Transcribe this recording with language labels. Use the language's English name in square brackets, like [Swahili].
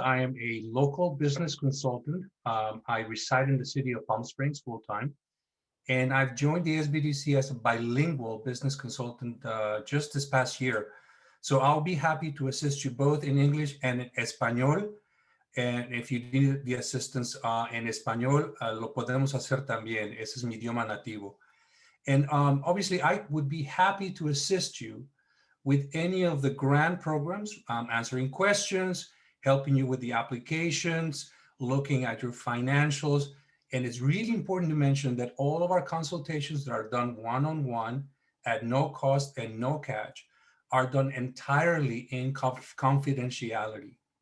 [English] I am a local business consultant. I reside in the city of Palm Springs full-time, and I've joined the SBDC as a bilingual business consultant just this past year. So I'll be happy to assist you both in English and in Español. And if you need the assistance [Spanish] en Español, lo podemos hacer también. Ese es mi idioma nativo. [English] And obviously, I would be happy to assist you with any of the grant programs, answering questions, helping you with the applications, looking at your financials. And it's really important to mention that all of our consultations that are done one-on-one at no cost and no catch are done entirely in confidentiality.